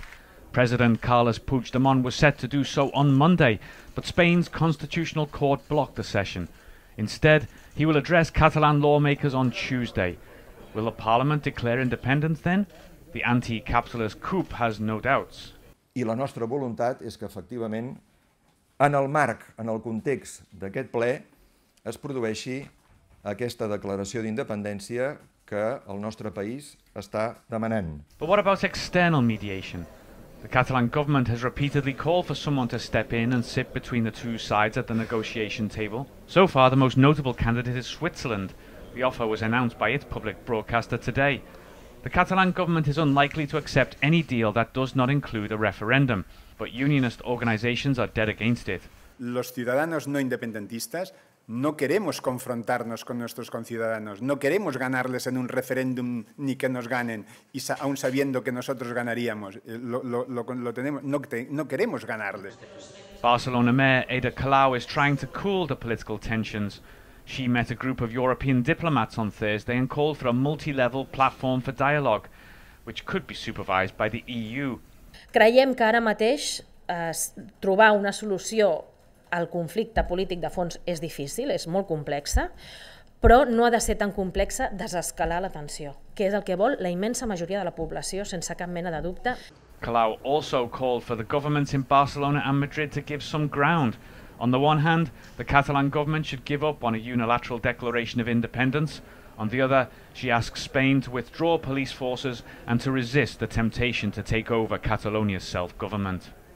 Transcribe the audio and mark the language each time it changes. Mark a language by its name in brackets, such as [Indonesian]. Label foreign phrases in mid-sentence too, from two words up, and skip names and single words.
[English] President Carles Puigdemont was set to do so on Monday, but Spain's Constitutional Court blocked the session. Instead, he will address Catalan lawmakers on Tuesday. Will the Parliament declare independence then? The anti-capitalist coup has no doubts. [Catalan] I la nostra voluntat és que, efectivament, en el marc, en el context d'aquest ple, es produeixi aquesta declaració d'independència que el nostre país està demanant. [English] But what about external mediation? The Catalan government has repeatedly called for someone to step in and sit between the two sides at the negotiation table. So far, the most notable candidate is Switzerland. The offer was announced by its public broadcaster today. The Catalan government is unlikely to accept any deal that does not include a referendum, but unionist organizations are dead against it. [Spanish] Los ciudadanos no independentistas no queremos confrontarnos con nuestros conciudadanos, no queremos ganarles en un referéndum ni que nos ganen, y aún sabiendo que nosotros ganaríamos, no queremos ganarles. [English] Barcelona Mayor Ada Colau is trying to cool the political tensions. She met a group of European diplomats on Thursday and called for a multi-level platform for dialogue, which could be supervised by the EU. [Catalan] Creiem que ara mateix trobar una solució al conflicte polític de fons és difícil, és molt complexa, però no ha de ser tan complexa desescalar la tensió, que és el que vol la immensa majoria de la població, sense cap mena de dubte. [English] Colau also called for the governments in Barcelona and Madrid to give some ground. On the one hand, the Catalan government should give up on a unilateral declaration of independence. On the other, she asks Spain to withdraw police forces and to resist the temptation to take over Catalonia's self-government.